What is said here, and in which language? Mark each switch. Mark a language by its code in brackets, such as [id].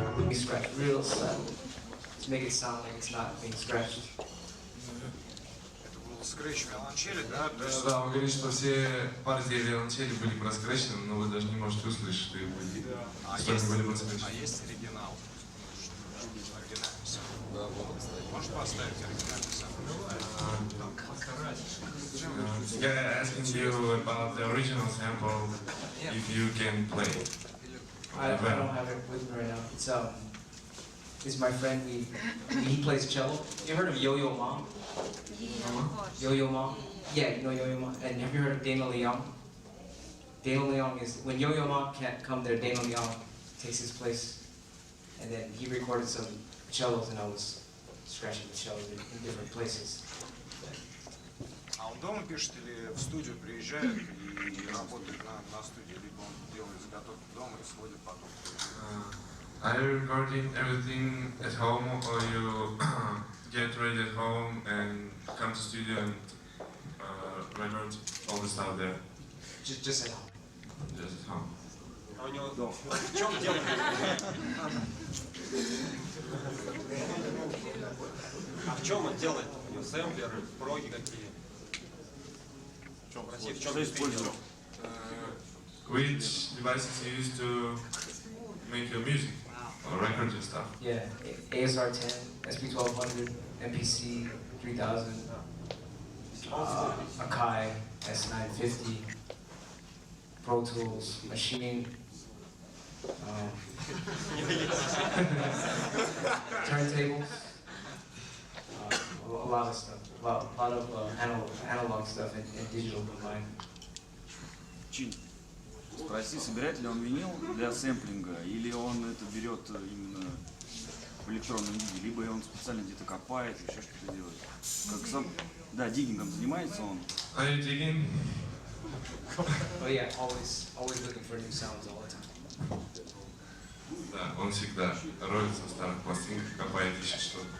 [en] Scratch real slow to make it sound like it's not being scratched. [ru] Это был скретч виолончели, да? Да, он говорит, что все партии виолончели были проскречены, но вы даже не можете услышать, что их были. Что они были проскречены. Есть оригинал? Оригинальный сам. Да, вот, кстати. Можешь поставить оригинальный сам? [en] Yeah, asking you about the original sample, if you can play. I don't have it with me right now. It's my friend. He plays cello. You heard of Yo-Yo Ma? Yo-Yo Ma? Yeah, you know Yo-Yo Ma. And have you heard of Daniel Leong? Daniel Leong is when Yo-Yo Ma can't come there. Daniel Leong takes his place. and then he recorded some cellos, and I was scratching the cellos in different places. [ru] А он дома пишет или в студию приезжает и работает на студии, либо он делает заготовки дома и сводит потом? [en] Are you recording everything at home, or you get ready at home and come to studio and record all the stuff there? Just at home. Just at home. [ru] А у него в чем дело? А в чем он делает? У него сэмплеры, проги какие? В России в чем ты использовал? [en] Which devices you use to make your music or record your stuff? Yeah, ASR 10, SP 1200, MPC 3000, Akai S950, Pro Tools, Machine, turntables, a lot of stuff, a lot of analog stuff and digital combined. [ru] Чин, спроси, собирает ли он винил для сэмплинга, или он это берет именно в электронном виде, либо он специально где-то копает, еще что-то делает. Как сам, да, диггингом занимается он. [en] Are you digging? Oh yeah, always looking for new sounds all the time. [ru] Да, он всегда роется в старых пластинках, копает, ищет что-то.